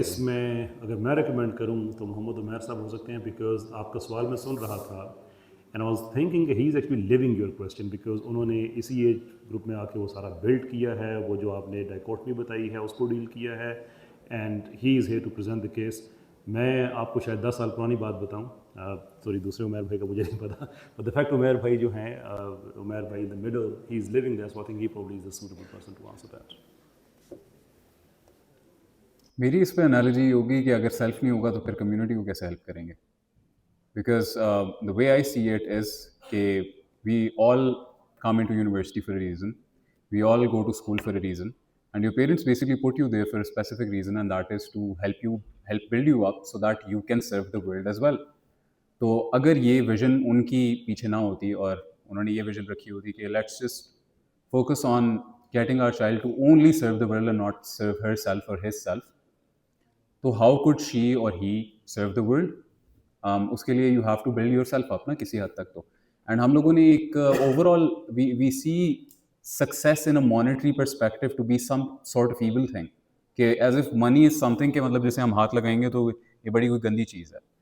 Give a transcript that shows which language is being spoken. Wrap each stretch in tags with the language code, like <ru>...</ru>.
<hi>इसमें अगर मैं रिकमेंड करूँ तो मोहम्मद उमैर साहब हो सकते हैं, बिकॉज आपका सवाल मैं सुन रहा था</hi> <en>and I was thinking he is actually living your question,</en> <hi>because उन्होंने इसी एज ग्रुप में आके वो सारा बिल्ड किया है, वो जो आपने डाइकोटमी बताई है उसको डील किया है,</hi> <en>And he is here to present the case.</en> <hi>मैं आपको शायद 10 साल पुरानी बात बताऊँ, सॉरी दूसरे उमैर भाई का मुझे नहीं पता,</hi> <en>but the fact</en> <hi>उमैर भाई जो हैं,</hi> <en>उमैर भाई in the middle, he is living that, so I think he probably is the suitable person to answer that.</en> <hi>मेरी इस पे एनालॉजी होगी कि अगर सेल्फ नहीं होगा तो फिर कम्युनिटी को कैसे हेल्प करेंगे,</hi> <en>Because the way I see it is कि we all come into university for a reason, we all go to school for a reason, and your parents basically put you there for a specific reason, and that is to help build you up so that you can serve the world as well.</en> <hi>तो अगर ये vision उनकी पीछे ना होती और उन्होंने ये विजन रखी होती कि</hi> <en>Let's just focus on getting our child to only serve the world and not serve herself or himself, तो how could she or he serve the world?</en> <hi>उसके लिए</hi> <en>you have to build yourself up</en> <hi>ना किसी हद तक तो। And हम लोगों ने एक overall</hi> <en>we see success in a monetary perspective to be some sort of evil thing,</en> <hi>कि</hi> <en>as if money is something</en> <hi>के मतलब जैसे हम हाथ लगाएंगे तो ये बड़ी कोई गंदी चीज़ है।</hi>